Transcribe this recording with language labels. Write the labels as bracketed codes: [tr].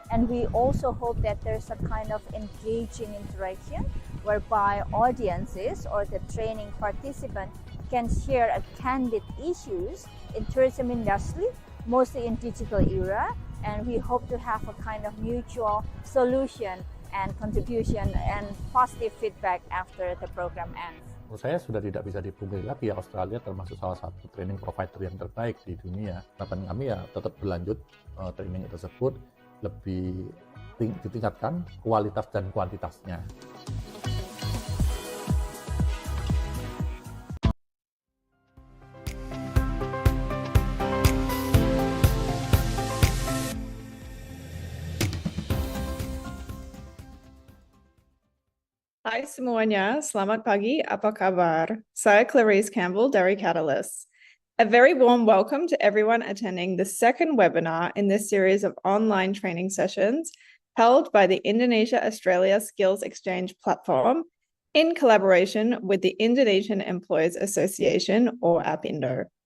[en] And we also hope that there's a kind of engaging interaction whereby audiences or the training participant can share a candid issues in tourism industry, mostly in digital era, and we hope to have a kind of mutual solution and contribution and positive feedback after the program ends. [id] Menurut saya sudah tidak bisa dipungkiri lagi ya, Australia termasuk salah satu training provider yang terbaik di dunia. Harapan kami ya tetap berlanjut training tersebut, lebih ditingkatkan kualitas dan kuantitasnya. Hai semuanya, selamat pagi, apa kabar? Saya Clarice Campbell dari Catalyst. [en] A very warm welcome to everyone attending the second webinar in this series of online training sessions held by the Indonesia-Australia Skills Exchange platform in collaboration with the Indonesian Employers Association, or APINDO.